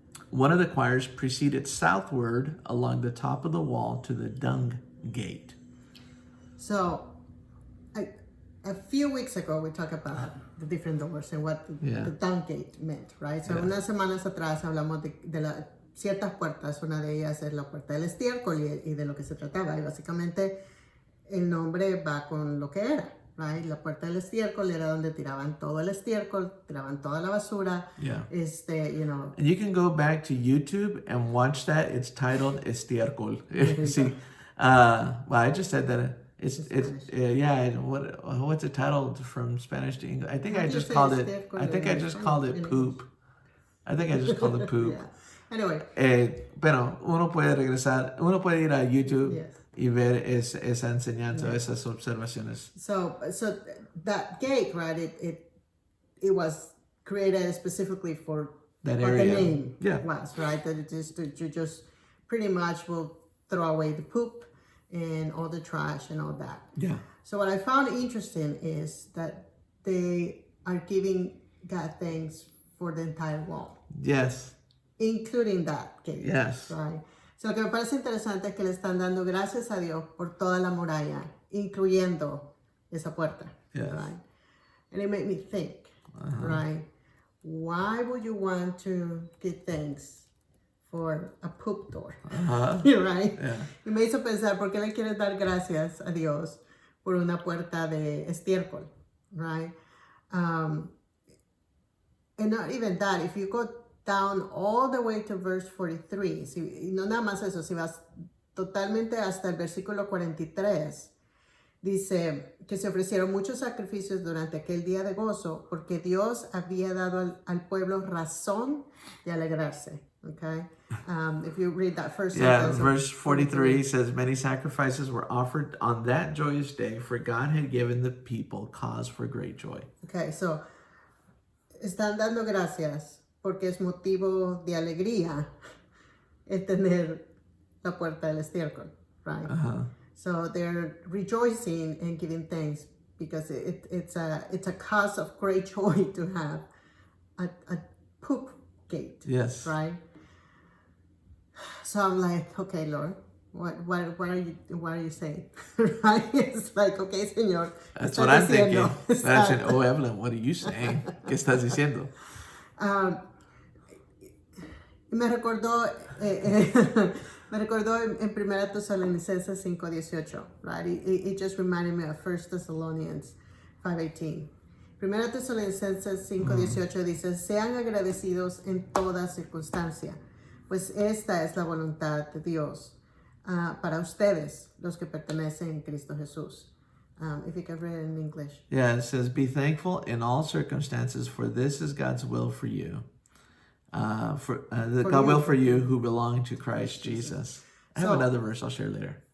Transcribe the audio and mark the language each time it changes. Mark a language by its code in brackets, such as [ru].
[en] One of the choirs proceeded southward along the top of the wall to the dung gate. So, a few weeks ago, we talked about the different doors and what the dung gate meant, right? [es] So, unas semanas atrás hablamos de ciertas puertas. Una de ellas es la puerta del estiércol y de lo que se trataba. Y básicamente el nombre va con lo que era. Right? La puerta del estiércol era donde tiraban todo el estiércol, tiraban toda la basura. [en] Yeah. You know. And you can go back to YouTube and watch that. It's titled Estiércol. See, well, I just said that it's what's it titled from Spanish to English? I think I just called it. I think I just called it poop. I think I just called it poop. Yeah. Anyway. [es] Pero uno puede ir a YouTube. [en] Yes. [es] Y ver esa enseñanza, esas observaciones. [en] So that gate, right? It was created specifically for that what area. The name was, right? That it is you just pretty much will throw away the poop and all the trash and all that. Yeah. So what I found interesting is that they are giving God thanks for the entire wall. Yes. Including that gate. Yes. Right. [es] So, lo que me parece interesante es que le están dando gracias a Dios por toda la muralla, incluyendo esa puerta. [en] Yes. Right? And it made me think, right? Why would you want to give thanks for a poop door? Right? Yeah. [es] Y me hizo pensar, ¿por qué le quieres dar gracias a Dios por una puerta de estiércol? [en] Right? And not even that, if you go down all the way to verse 43. [es] Y no nada más eso, si vas totalmente hasta el versículo 43, dice que se ofrecieron muchos sacrificios durante aquel día de gozo porque Dios había dado al pueblo razón de alegrarse. [en] Okay? If you read that first sentence. Verse 43 says, many sacrifices were offered on that joyous day, for God had given the people cause for great joy. [es] Okay, so, están dando gracias porque es motivo de alegría el tener la puerta del estiércol, right? [en] So they're rejoicing and giving thanks because it's a cause of great joy to have a poop gate. Yes. Right? So I'm like, okay, Lord, what are you saying? Right? It's like, okay, Señor. That's what I'm thinking. That's an, oh, Evelyn, what are you saying? [es] ¿Qué estás diciendo? Me recordó en 1 Tesalonicenses 5:18, [en] right? It just reminded me of 1 Thessalonians 5:18. [es] Primera Tesalonicenses 5:18 dice, sean agradecidos en toda circunstancia, pues esta es la voluntad de Dios para ustedes, los que pertenecen en Cristo Jesús. [en] If you can read it in English. Yeah, it says, be thankful in all circumstances, for this is God's will for you. God will for you who belong to Christ Jesus. I have another verse I'll share later.